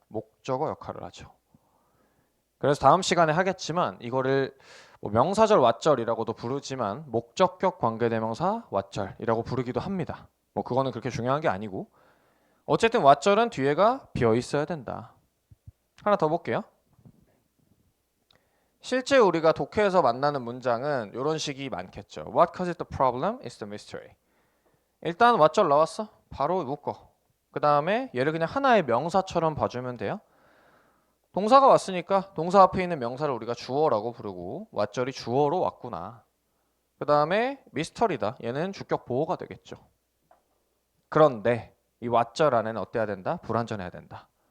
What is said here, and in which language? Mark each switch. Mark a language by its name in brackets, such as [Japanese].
[Korean] 목적어 역할을 하죠. 그래서 다음 시간에 하겠지만 이거를 뭐 명사절 what절이라고도 부르지만 목적격 관계대명사 what절이라고 부르기도 합니다. 뭐 그거는 그렇게 중요한 게 아니고 어쨌든 what절은 뒤에가 비어 있어야 된다. 하나 더 볼게요. 실제 우리가 독해에서 만나는 문장은 이런 식이 많겠죠. [English] What caused the problem is the mystery. [Korean] 일단 what절 나왔어? 바로 묶어. 그 다음에 얘를 그냥 하나의 명사처럼 봐주면 돼요. 동사가 왔으니까 동사 앞에 있는 명사를 우리가 주어라고 부르고 what절이 주어로 왔구나. 그 다음에 미스터리다. 얘는 주격 보호가 되겠죠. 그런데 이 what절 안에는 어때야 된다? 불완전해야 된다.